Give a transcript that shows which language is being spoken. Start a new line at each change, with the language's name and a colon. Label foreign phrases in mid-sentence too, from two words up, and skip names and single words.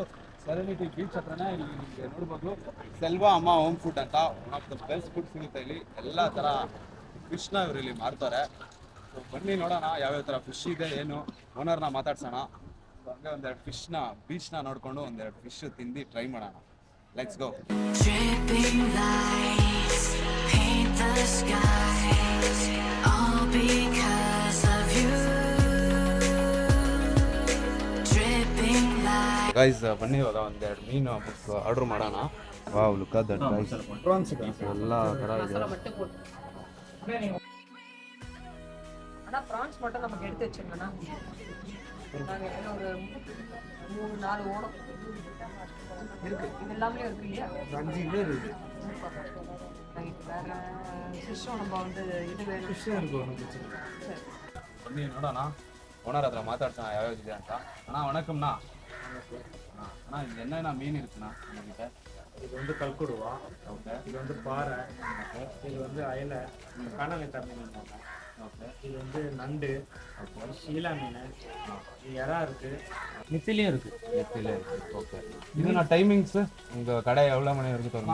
Kannada: ಸೆರೆನಿಟಿ ಬೀಚ್ ಹತ್ರನೇ ಇಲ್ಲಿ ನಿಮಗೆ ನೋಡ್ಬೋದು ಸೆಲ್ವಾ ಅಮ್ಮ ಹೋಮ್ ಫುಡ್ ಅಂತ
English: one of the best food
Kannada: ಸಿಗುತ್ತೆ ಇಲ್ಲಿ. ಎಲ್ಲ ಥರ ಫಿಶ್ನ ಇವರು ಇಲ್ಲಿ ಮಾರ್ತಾರೆ. ಸೊ ಬನ್ನಿ ನೋಡೋಣ ಯಾವ್ಯಾವ ಥರ ಫಿಶ್ ಇದೆ ಏನು, ಓನರ್ನ ಮಾತಾಡ್ಸೋಣ. ಸೊ ಹಂಗೆ ಒಂದೆರಡು ಫಿಶ್ನ ಬೀಚ್ನ ನೋಡಿಕೊಂಡು ಒಂದೆರಡು ಫಿಶ್ ತಿಂದು ಟ್ರೈ ಮಾಡೋಣ.
English: let's go. Dripping lights paint the skies, all because of you. Dripping lights.
Kannada: ಗೈಸ್ ಬನ್ನಿ, ಇವಾಗ ಒಂದೆರಡು ಮೀನು ಆರ್ಡರ್ ಮಾಡೋಣ.
English: wow, look at that guys.
Kannada: ಎಲ್ಲ ಥರ ಇದೆ.
Tamil: ஆனால் ப்ரான்ஸ் மட்டும் நமக்கு எடுத்து வச்சுருங்கண்ணா. நாங்கள் என்ன ஒரு 3-4 ஓடம் இருக்குது. இது எல்லாமே இருக்கு இல்லையா? 5 கிலோ இருக்குது. ரைட். வேறு ஃபிஷ்ஷும் நம்ம வந்து இது வேணும். ஃபிஷ்ஷும் இருக்கும். சரி,
Kannada: ಬನ್ನಿ ನೋಡೋಣ. ಓನರ್ ಹತ್ರ ಮಾತಾಡ್ಸೋಣ ಯಾವ್ಯಾವ ಇದೆ ಅಂತ.
Tamil: அண்ண வணக்கம்னா. அண்ண இது என்னென்ன மீன் இருக்குண்ணா நம்மகிட்ட? இது வந்து கல்குடுவா, ஓகே. இது வந்து பாறை, இது வந்து அயலை, காணாங்கட்டா மீன், ஓகே. இது வந்து நண்டு, ஷீலா மீன், எறா இருக்கு, நெத்திலியும் இருக்கு. நெத்திலே இருக்கு. ஓகே. இதுனா டைமிங்ஸ் உங்கள் கடை எவ்வளோ மணி வரைக்கும் திறக்கும்?